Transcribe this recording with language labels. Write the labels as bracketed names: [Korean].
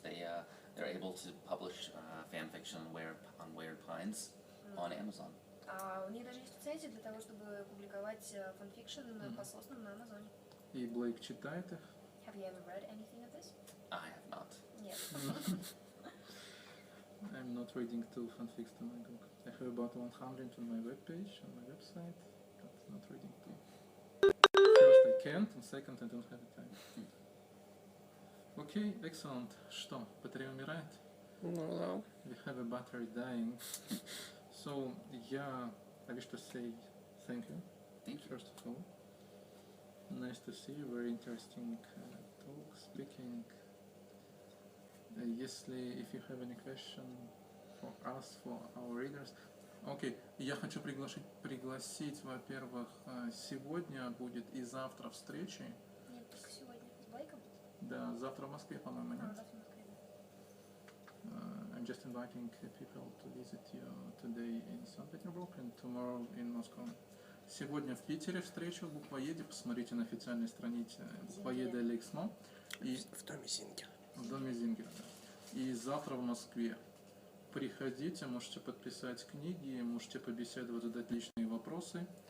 [English] They're able to publish fan fiction on Weird Pines on Amazon. [Russian] У них даже есть лицензия для того, чтобы публиковать фанфикшн по соснам на Амазоне. И Блейк читает их? [English] Have you ever read anything of this? I have not. [Russian] Нет. [English] I'm not reading two fanfics to my book. I have about 100 on my webpage, on my website, but not reading two. First I can't, and second I don't have the time. Okay, excellent. [Russian] Что, батарея умирает? Ну да. [English] We have a battery dying. So, I wish to say thank you. Thank you. First of all. Nice to see you. Very interesting talk, speaking. If you have any question for us, for our readers. [Russian] Окей, я хочу пригласить, во-первых, сегодня будет и завтра встречи. Нет, только сегодня. С Блейком? Да, завтра в Москве, по-моему, нет? Завтра в Москве. [English] I'm just inviting people to visit you today in St. Petersburg and tomorrow in Moscow. [Russian] Сегодня в Питере встреча в буквоеде. Посмотрите на официальной странице буквоеда Лексмо. И В доме Зингера. в доме Зингера. И завтра в Москве. Приходите, можете подписать книги, можете побеседовать, задать личные вопросы.